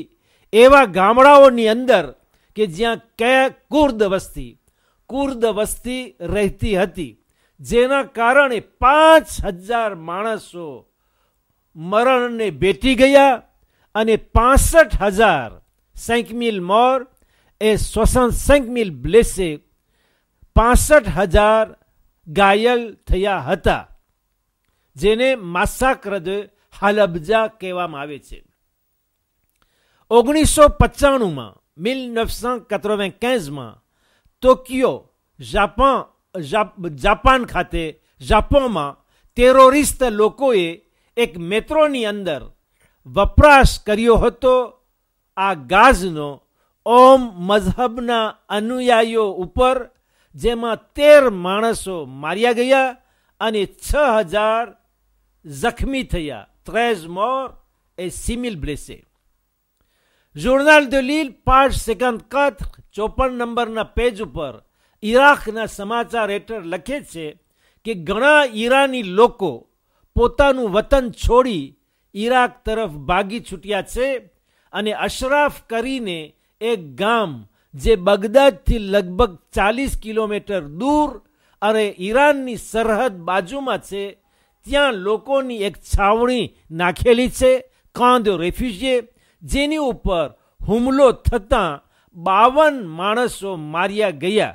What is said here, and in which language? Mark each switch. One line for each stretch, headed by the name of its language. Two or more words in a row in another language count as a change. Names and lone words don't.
Gujarati: એવા ગામડાઓની અંદર કે જ્યાં કુર્દ વસ્તી રહેતી હતી, જેના કારણે 5000 માણસો મરણને ભેટી ગયા અને 65,000 5,000
French: morts et 65,000 blessés,
Gujarati: 65,000 ઘાયલ થયા હતા, જેને માસાક્ર de હાલબજા કહેવામાં આવે છે. 1995માં ટોક્યો, જાપાન જાપાન ખાતે જાપોમાં ટેરોરિસ્ટ લોકોએ એક મેટ્રોની અંદર વપરાશ કર્યો હતો આ ગાઝનો ઓમ મઝહબના અનુયાયીઓ ઉપર, જેમાં 13 માણસો માર્યા ગયા અને 6000 જખમી થયા.
French: 13 morts et 6000 blessés.
Gujarati: જોર્નાલ de Lille page 54 54 નંબરના પેજ ઉપર ઈરાકના સમાચાર હેઠળ લખે છે કે ઘણા ઈરાની લોકો પોતાનું વતન છોડી ઈરાક તરફ ભાગી છૂટ્યા છે અને અશરાફ કરીને એક ગામ જે બગદાદથી લગભગ 40 કિલોમીટર દૂર અને ઈરાનની સરહદ બાજુમાં છે ત્યાં લોકોની એક છાવણી નાખેલી છે,
French: camp réfugiés,
Gujarati: જેની ઉપર હુમલો થતાં 52 માણસો માર્યા ગયા.